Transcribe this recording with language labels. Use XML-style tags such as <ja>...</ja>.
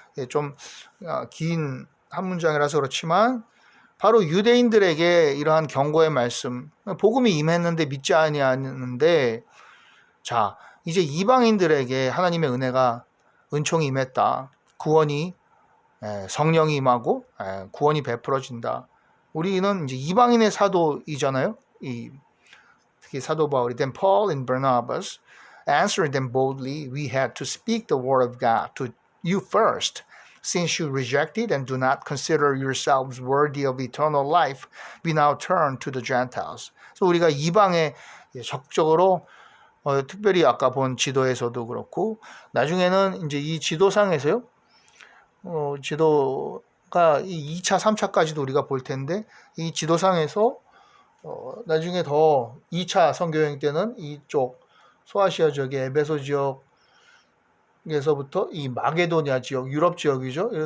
<ko>좀 긴 한 문장이라서 그렇지만 바로 유대인들에게 이러한 경고의 말씀, 복음이 임했는데 믿지 아니하는데 자 이제 이방인들에게 하나님의 은혜가 은총이 임했다. 구원이 성령이 임하고 구원이 베풀어진다. 우리는 이제 이방인의 사도이잖아요. 특히 사도 바울이</ko> <en>Then Paul and Barnabas answered them boldly, we had to speak the word of God to you first. Since you rejected and do not consider yourselves worthy of eternal life, we now turn to the Gentiles.</en> <ko>그래서 우리가 이방에 적극적으로 특별히 아까 본 지도에서도 그렇고 나중에는 이제 이 지도상에서요. 지도가 2차, 3차까지도 우리가 볼 텐데 이 지도상에서 나중에 더 2차 선교여행 때는 이쪽 소아시아 지역의 에베소 지역에서부터 이 마게도니아 지역, 유럽 지역이죠.</ko>